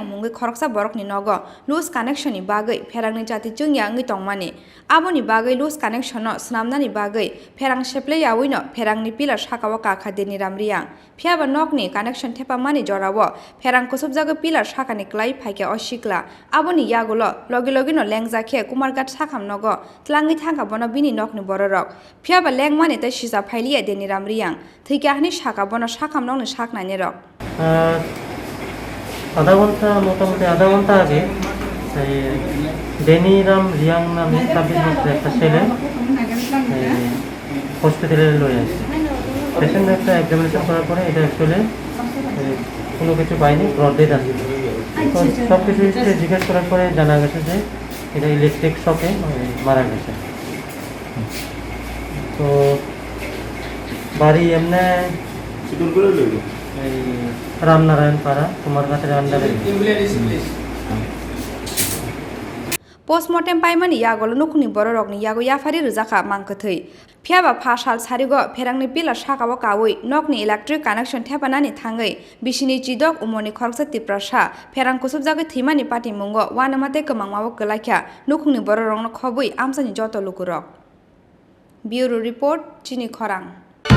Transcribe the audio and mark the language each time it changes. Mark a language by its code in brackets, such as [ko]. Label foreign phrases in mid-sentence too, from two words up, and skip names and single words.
[trp] Mungi Khoroksa Borokni Nogo [en] loose connection [trp] ni Bagwi Pherangni Jati Jungya ngi tongmani Aboni Bagwi [en] loose connection [trp] no Swnamnani Bagwi Pherang Sheple Yawino Pherangni pillar Sakao Kakha Deni Ram Riang Phiaba Nokni connection Thepamani Jorawo Pherang Kusubjagwi pillar Sakani Klai Phaika o Sikla Aboni Yagolo Logilogino Lengzakhe Kumargat Sakam Nogo Tlangi Thangka Bono Bini Nokni Borok Phiaba Lengmani Tei Sisa Phailia Deni Ram Riang Thwikha ni Saka Bono Sakam Nokni Saknani Rok [bn] আধা ঘন্টা মোটামুটি আধা ঘন্টা আগে ডেনি রাম রিয়াং নামে 26 বছরের একটা ছেলে হসপিটালে লয়ে আসছে পেশেন্ট একটা এক্সামিনেশন করার পরে এটা অ্যাকচুয়ালি কোনো কিছু পাইনি [en] brought dead [bn] আছে তো সব কিছু জিজ্ঞেস করার পরে জানা গেছে যে এটা [en] electric shock [bn] মারা গেছে তো বাড়ি এমনি রামনারায়ণ পাড়া তোমার কাছে আন্ডারে [trp] Postmortem paimani Yagolo Nukni Borokni Yago Yafari Ruzaka Mankathei Phiaba Phasal sarigo Pherangni pillar Sakao Kawi Nokni [en] electric connection [trp] Thepanani Thangwi Bisini Chidok umoni Khorang Tripura Pherang Kusubjagwi Thimani Patimungo Wanamate Kamang Mawok Kalaikha Nukni Borokno Khobai Amsani Joto Lukurok Bureau Report Chini Khorang